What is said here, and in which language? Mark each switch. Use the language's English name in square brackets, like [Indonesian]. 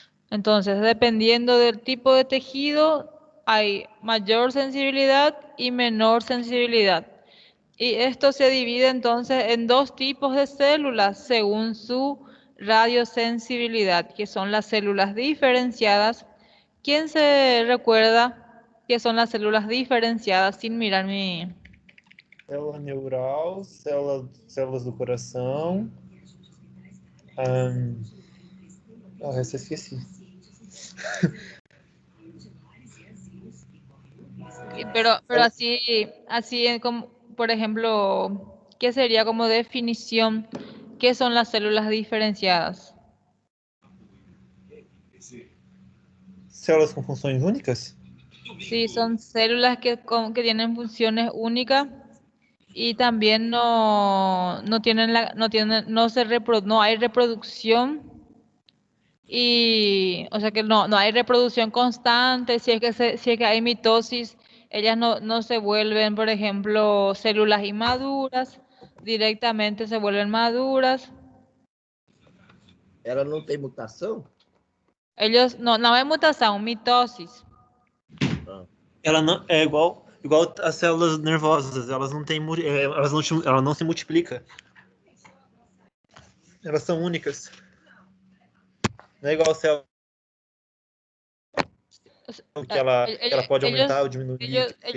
[Spanish] Entonces, dependiendo del tipo de tejido, hay mayor sensibilidad y menor sensibilidad. Y esto se divide entonces en dos tipos de células según su radiosensibilidad, que son las células diferenciadas. ¿Quién se recuerda qué son las células diferenciadas sin mirar mi... [Portuguese] Célula neural, células do coração. O resto eu esqueci. [Spanish] Pero así como, por ejemplo, ¿qué sería como definición? ¿Qué son las células diferenciadas? [Portuguese] Células com funções únicas? [Spanish] Sí, son células que tienen funciones únicas y también no tienen no hay reproducción y, o sea que no hay reproducción constante. Si es que hay mitosis, ellas no se vuelven, por ejemplo, células inmaduras, directamente se vuelven maduras. [Portuguese] Ela não tem mutação? [Spanish] Ellos, no hay mutación, mitosis. [Portuguese] Ela não é igual as células nervosas, elas não têm, ela não se multiplica. Elas são únicas. Não é igual a célula que ela pode aumentar ou diminuir,